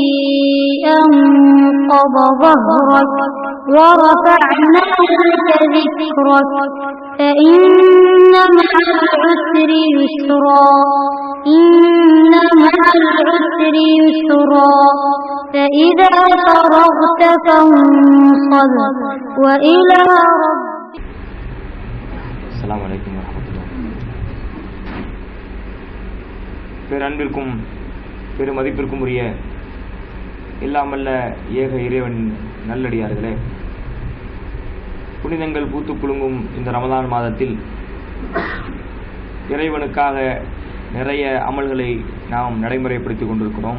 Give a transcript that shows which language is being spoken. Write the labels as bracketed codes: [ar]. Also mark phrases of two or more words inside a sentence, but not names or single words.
[ar] أنقض ظهرك ورفعنا لك ذكرك فإن مع العسر يسرا إن مع العسر يسرا فإذا فرغت فانصب وإلى ربك. السلام عليكم ورحمة الله. [ta] பேரன்பிற்கும் பெருமதிப்பிற்கும் உரிய இல்லாமல்ல ஏக இறைவன் நல்லடியார்களே, புனிதங்கள் பூத்து குலுங்கும் இந்த ரமதான் மாதத்தில் இறைவனுக்காக நிறைய அமல்களை நாம் நடைமுறைப்படுத்தி கொண்டிருக்கிறோம்.